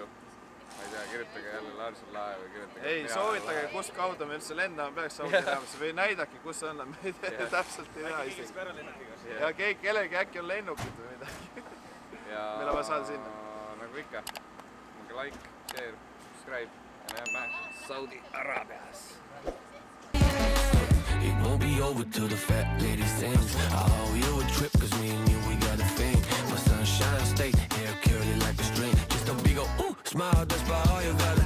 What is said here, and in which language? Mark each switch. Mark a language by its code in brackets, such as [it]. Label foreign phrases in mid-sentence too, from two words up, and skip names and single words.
[et] Ma ei tea, kirjutage jälle Larsen Lae või kirjutage... Ei, soovitage, kust kaudu me üldse lendama peaks Saudi Araabiasse või näidake, kus on, me ei tea, täpselt ei tea isegi. Ja kellegi äkki on lennukid või midagi. Meil on saada sinna. Nagu ikka, minge [en] like, share, subscribe [et] ja näeme Saudi Araabias. [en] It won't be over till the fat lady sings. I owe you a trip cause me and you, we got a thing. My sunshine state, hair curly like a string. Just a big ol' smile, that's by all you